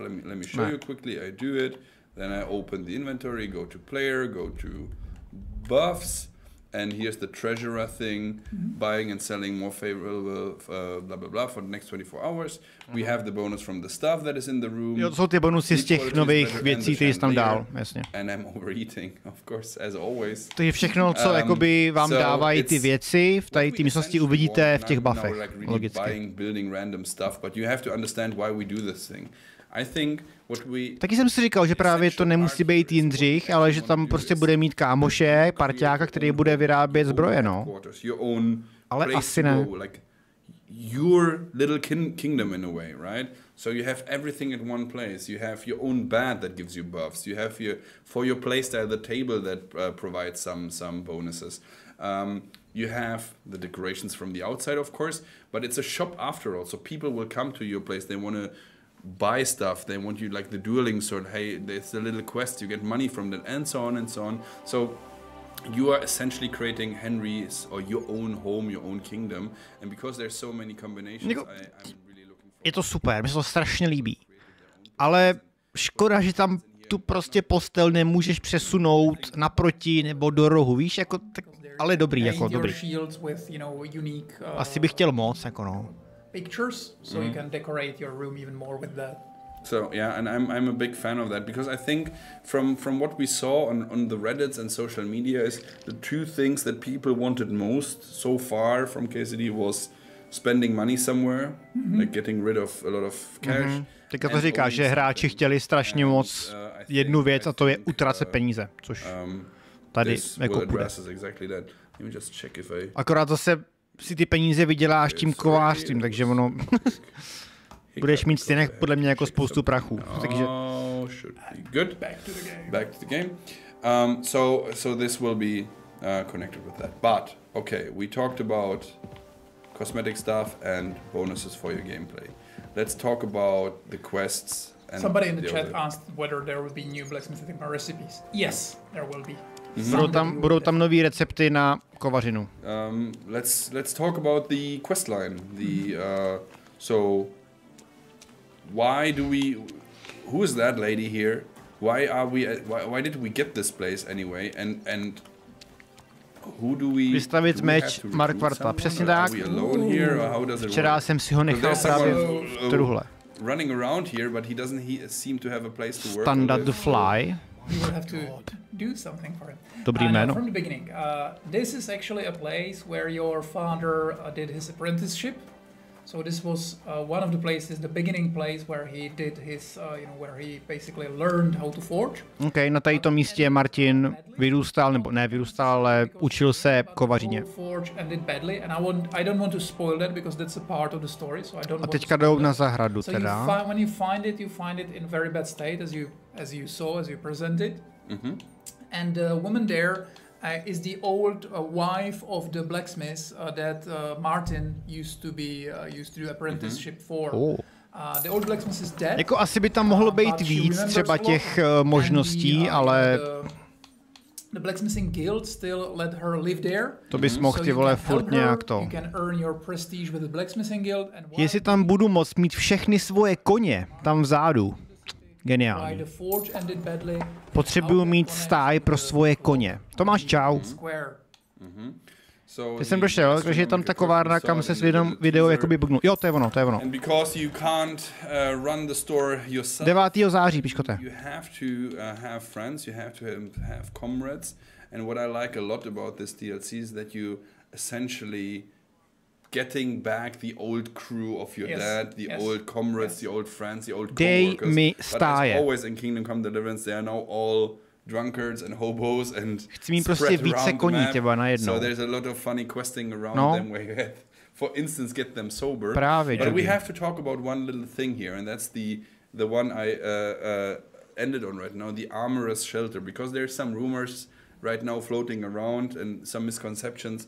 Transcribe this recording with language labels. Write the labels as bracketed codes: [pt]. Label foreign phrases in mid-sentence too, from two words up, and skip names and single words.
[en] Let me show you quickly. I do it, then I open the inventory, go to player, go to buffs, and here's the treasurer thing, buying and selling more favorable, blah blah blah, for the next 24 hours. We have the bonus from the stuff that is in the room. [cs] Jo, to jsou ty bonusy z těch nových věcí, které jsi tam dal, jasně. [en] And I'm overeating, of course, as always. [cs] To je všechno, co jakoby vám dávají ty věci, v tady té místnosti uvidíte v těch buffech, logicky. [en] Building random stuff, but you have to understand why we do this thing. I think what we... [cs] Taky jsem si říkal, že právě to nemusí být Jindřich, ale že tam prostě bude mít kámoše, parťáka, který bude vyrábět zbroje, no. Ale asi ne. [en] Your little kingdom in a way, right? So you have everything at one place. You have your own bed that gives you buffs. You have for your playstyle the table that provides some bonuses. You have the decorations from the outside, of course, but it's a shop after all. So people will come to your place. They want to buy stuff. They want you, like the dueling sword. Hey, there's a little quest. You get money from that, and so on and so on. So you are essentially creating Henry's or your own home, your own kingdom, and because there's so many combinations, I'm really looking forward. [cs] Je to super, mi se to strašně líbí. Ale škoda, že tam tu prostě postel nemůžeš přesunout naproti nebo do rohu, víš, jako tak, ale dobrý, jako dobrý. Asi bych chtěl moc, jako no. [en] Pictures, so you can decorate your room even more with that. So yeah, and I'm a big fan of that because I think from what we saw on the Reddits and social media is the two things that people wanted most so far from KCD was spending money somewhere, like getting rid of a lot of cash. [cs] Teďka to říká, že hráči chtěli strašně moc jednu věc a to je utracet peníze, což tady jako bude. Akorát zase si ty peníze vyděláš tím kovářstvím, takže ono budeš mít stejně podle mě jako spoustu prachu. Takže [en] back to the game. So this will be connected with that. But okay, we talked about cosmetic stuff and bonuses for your gameplay. Let's talk about the quests. And somebody in the chat asked whether there will be new blacksmithing recipes. Yes, there will be. [cs] Budou tam nový recepty na kovařinu. [en] Let's talk about the quest line. So why do we? Who is that lady here? Why did we get this place anyway? And who do we? [cs] Vystavit meč Markvarta. Přesně tak. Včera jsem si ho nechal právě v truhle. [en] Running around here, but he doesn't seem to have a place to work. Standard the fly. You will have to do something for him. [cs] Dobrý jméno. [en] From the beginning, this is actually a place where your father did his apprenticeship. So this was one of the places, the beginning place where he did his, where he basically learned how to forge. [cs] Okay, na tomto místě Martin vyrůstal, nebo ne vyrůstal, ale učil se kovařině. [en] I don't want to spoil that because that's a part of the story. So I don't. [cs] A teďka jdou na zahradu teda. [en] So when you find it in very bad state, as you saw, as you presented, and the woman there. Is the old wife of the blacksmith that Martin used to do apprenticeship for. The old blacksmith is dead. [cs] Jako asi by tam mohlo být víc třeba těch možností, ale [en] the blacksmithing guild still let her live there. [cs] To bys mohl ty vole furt nějak to. [en] You can earn your prestige with the blacksmithing guild and [cs] jestli tam budu moct mít všechny svoje koně tam vzadu. Geniální. Potřebuju mít stáj pro svoje koně. Tomáš, čau. Ty jsem došel, takže je tam ta kovárna, kam se s video jakoby bugnul. Jo, to je ono. 9. září, piškote. [en] You have to have friends, you have to have comrades. And what I like a lot about this DLC is that you essentially getting back the old crew of your dad, the old comrades, the old friends, the old coworkers. [cs] Dej mi stáje. [en] But as always in Kingdom Come Deliverance, they are now all drunkards and hobos and [cs] chci mít prostě více koní těba najednou. [en] So there's a lot of funny questing around them where you have, for instance, get them sober. [cs] Právě, [en] but we have to talk about one little thing here, and that's the one I ended on right now, the Armorer's Shelter, because there's some rumors right now floating around and some misconceptions.